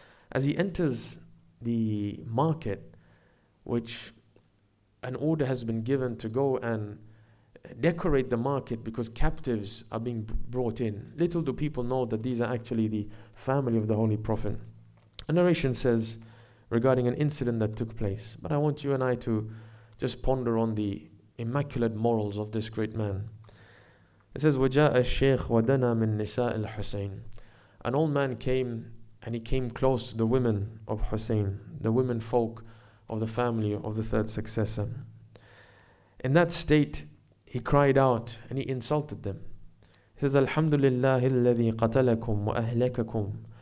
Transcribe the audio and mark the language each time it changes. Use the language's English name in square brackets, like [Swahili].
[English] As he enters the market, which an order has been given to go and decorate the market because captives are being brought in. Little do people know that these are actually the family of the Holy Prophet. A narration says regarding an incident that took place, but I want you and I to just ponder on the immaculate morals of this great man. It says, [Arabic] وَجَاءَ الشَّيْخ وَدَنَا مِن نِسَاءِ الْحُسَيْنِ. [English] An old man came and he came close to the women of Hussein, the women folk of the family of the third successor. In that state, he cried out and he insulted them. He says, [Arabic] Alhamdulillah alladhi qatalakum wa ahlakakum.